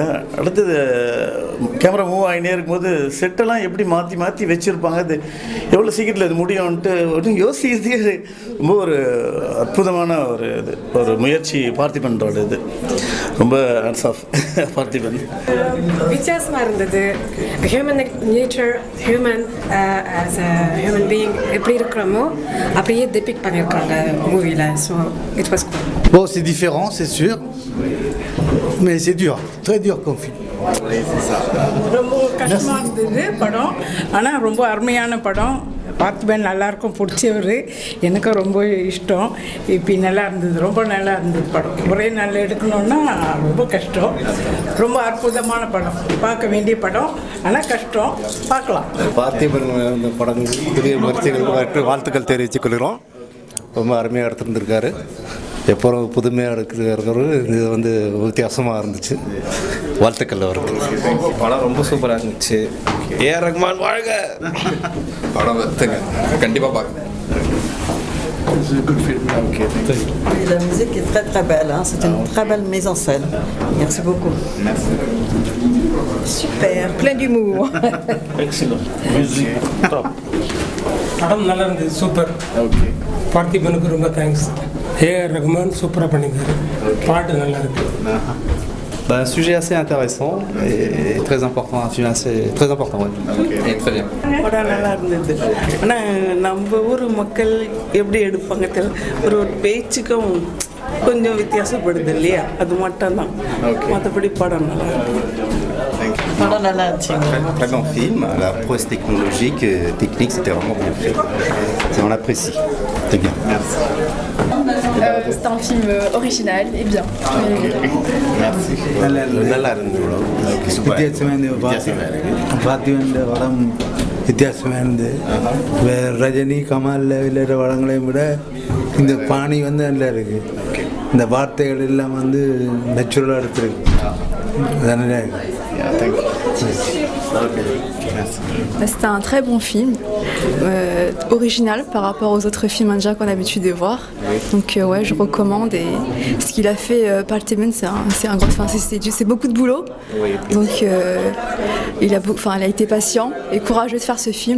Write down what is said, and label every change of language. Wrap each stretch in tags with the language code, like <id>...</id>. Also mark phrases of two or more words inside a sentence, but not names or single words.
<ta>அடுத்தது கேமரா மூவ் ஆகினே இருக்கும்போது செட்டெல்லாம் எப்படி மாற்றி வச்சுருப்பாங்க, அது எவ்வளோ சீக்கிரத்தில் இது முடியும்ன்ட்டு யோசிக்கிறதுக்கு ரொம்ப ஒரு அற்புதமான ஒரு முயற்சி பார்த்திபனோட. இது ரொம்ப</ta> <en>hats off</en> <ta>பார்த்திபன். வித்தியாசமாக இருந்தது.</ta> <en>human nature, human as a human being</en> <ta>எப்படி இருக்கிறோமோ அப்படியே டிபிக் பண்ணியிருக்காங்க மூவியில்.</ta> <en>so it was cool.</en> <fr>Bon, c'est différent, c'est sûr, mais c'est dur, très dur comme film.</fr> <ta>ரொம்ப கஷ்டமாக இருந்தது படம், ஆனால் ரொம்ப அருமையான படம். பார்த்திபன் நல்லாயிருக்கும், பிடிச்சவர், எனக்கும் ரொம்ப இஷ்டம். இப்போ நல்லா இருந்தது, ரொம்ப நல்லா இருந்தது படம். ஒரே நாளில் எடுக்கணுன்னா ரொம்ப கஷ்டம். ரொம்ப அற்புதமான படம், பார்க்க வேண்டிய படம், ஆனால் கஷ்டம். பார்க்கலாம். பார்த்திபன் இந்த படம் புதிய முயற்சிகள் வாழ்த்துக்கள் தெரிவித்துக் கொள்கிறோம். ரொம்ப அருமையாக எடுத்துருந்துருக்காரு. எப்போவும் புதுமையாக இருக்கிறவர். இது வந்து வித்தியாசமாக இருந்துச்சு. வாழ்த்துக்கள் அவருக்கு. படம் ரொம்ப சூப்பராக இருந்துச்சு. ஏஆர் ரஹ்மான் வாழ்க. படம் வருத்துங்க, கண்டிப்பாக பார்க்க.</ta> <fr>La musique est très très belle, hein? C'est une très belle mise en scène. Merci beaucoup. Super, plein d'humour. Excellent. Music top.</fr> <ta>படம் நல்லா இருந்தது, சூப்பர். பார்த்திபனுக்கு ரொம்ப தேங்க்ஸ். ஏஆர் ரஹ்மான் சூப்பராக பண்ணியிருக்காரு. பாட்டு நல்லா இருக்கு.</ta> <fr>Un sujet assez intéressant et très important, un film assez très important. Et très bien.</fr> <ta>படம் நல்லா இருந்தது. ஆனால் நம்ம ஊர் மக்கள் எப்படி எடுப்பாங்க தெரியல, ஒரு பேச்சுக்கும் கொஞ்சம் வித்தியாசப்படுது இல்லையா, அது மட்டும்தான். மற்றபடி படம் நல்லா இருக்கு. படம் நல்லா இருந்துச்சு.</ta> <fr>Très bon film. La prouesse technologique, technique, c'était vraiment bien fait. On apprécie. C'est bien. Merci. C'est un film original et bien. Merci.</fr> <ta>நல்லா இருந்தது. பார்த்திபன் படம் வித்தியாசமாக இருந்தது. ரஜினி கமல் விளையாடுற படங்களையும் விட இந்த பாணி வந்து நல்லா இருக்குது. இந்த வார்த்தைகள் எல்லாம் வந்து நேச்சுரலாக எடுத்துருக்கு. நல்லா இருக்கு.</ta> <fr>C'était un très bon film, original par rapport aux autres films indiens qu'on a l'habitude de voir. Donc ouais, je recommande. Et ce qu'il a fait, Partheman, c'est un gros, c'est beaucoup de boulot. Donc il a été patient et courageux de faire ce film.</fr>